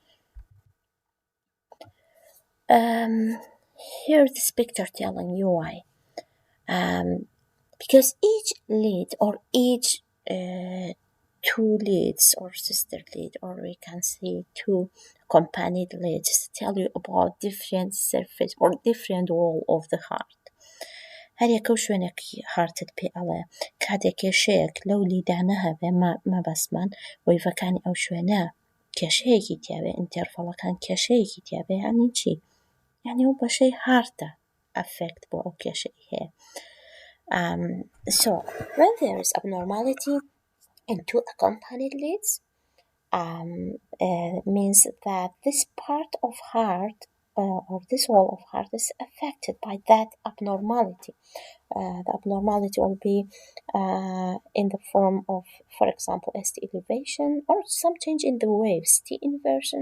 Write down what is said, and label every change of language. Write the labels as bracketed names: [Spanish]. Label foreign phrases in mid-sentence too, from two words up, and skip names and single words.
[English] Um, Here's this picture telling you why. Um, because each lead or each two leads or sister lead, or we can say two accompanied leads, tell you about different surface or different wall of the heart. [Central Kurdish] هەریەکە و شوێنێکی هارتت پێ ئەڵێ کاتێک کێشەیەک لەو لیدانە هەبێ مەبەستمان وەیڤەکانی ئەو شوێنە کێشەیەکی تیاوێ ئینتەرڤەڵەکان کێشەیەکی تیاوێ یانی چی؟ یعنی ئەو بەشەی هارتە ئەفێکت بۆ ئەو کێشەی هەیە. [English] So when there is abnormality in two accompanied leads, means that this part of heart or this wall of heart is affected by that abnormality. The abnormality will be in the form of, for example, ST elevation or some change in the waves, T inversion.